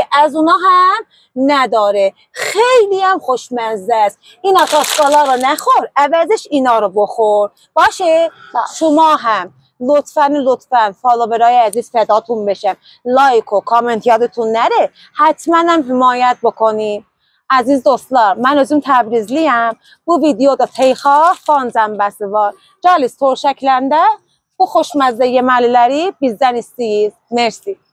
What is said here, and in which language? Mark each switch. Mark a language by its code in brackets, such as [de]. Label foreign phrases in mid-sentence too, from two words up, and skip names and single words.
[fa] از اونا هم نداره. خیلی هم خوشمزه است. این آتاشکالا رو نخور، عوضش اینا رو بخور. باشه؟ شما هم لطفاً فالوورای عزیز فداتون بشم، لایک و کامنت یادتون نره، حتما هم حمایت بکنید. [az] Aziz dostlar, mən özüm Təbrizliyəm. Bu videoda Teyxaq, Fanzəmbəsi var. Gəliz Torşəkləndə bu xoşməzə yeməliləri bizdən istəyiz. Mersi.